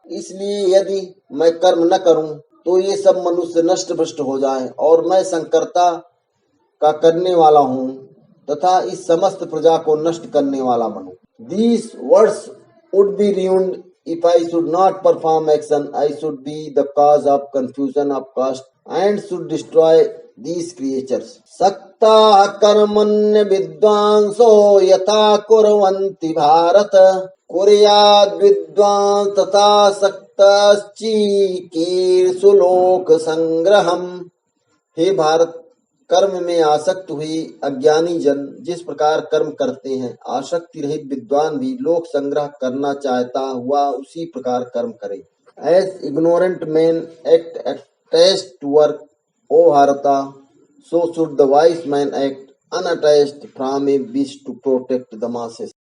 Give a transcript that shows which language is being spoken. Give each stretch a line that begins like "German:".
Hindi: इसलिए यदि मैं कर्म न करूं तो ये सब मनुष्य नष्ट भ्रष्ट हो जाएं, और मैं संकर्ता का करने वाला हूँ तथा इस समस्त प्रजा को नष्ट करने वाला बनूं।
English: These words would be ruined if I should not perform action. I should be the cause of confusion of caste and should destroy these creatures.
Sanskrit: सक्ताः कर्मण्य विद्वांसो यथा कुर्वन्ति भारत कुर्याद् विद्वांस तथा सक्तश्चिकीर्षु लोक संग्रहम्।
Hindi: हे भारत, कर्म में आसक्त हुई अज्ञानी जन जिस प्रकार कर्म करते हैं, आसक्ति रहित विद्वान भी लोक संग्रह करना चाहता हुआ उसी प्रकार कर्म करे।
English: As ignorant men act attached to work, O Bharata, so should the wise man act unattached from a wish to protect the masses.